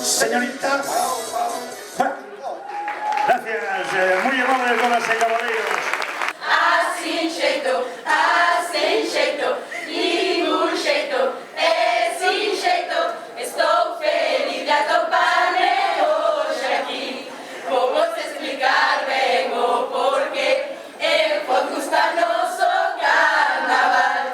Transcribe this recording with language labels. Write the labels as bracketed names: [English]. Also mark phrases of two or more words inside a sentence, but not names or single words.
[Spanish] señorita. Gracias, muy amables, damas y caballeros. [Galician] Assim xeito, ningún xeito, sin xeito. Estou feliz de atoparme hoxe aquí. Vou vos explicar ben o porqué. Pode gustarnos o carnaval.